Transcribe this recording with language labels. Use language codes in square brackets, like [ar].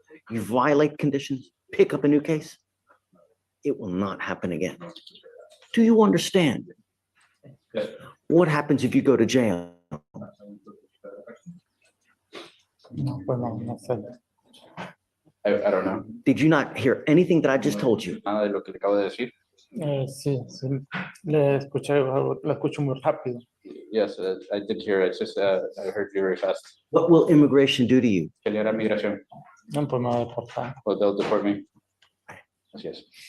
[en] You violate conditions, pick up a new case. It will not happen again. Do you understand? Yes. What happens if you go to jail? [es] No, pues no, no sé. [en] I don't know. Did you not hear anything that I just told you? [es] Nada de lo que le acabo de decir. Sí, sí, le escuché, lo escucho muy rápido. [en] Yes, I did hear it. It's just, I heard you very fast. What will immigration do to you? [es] ¿Qué le hará migración? No, pues me va a deportar. [en] Well, they'll deport me. [es] Así es.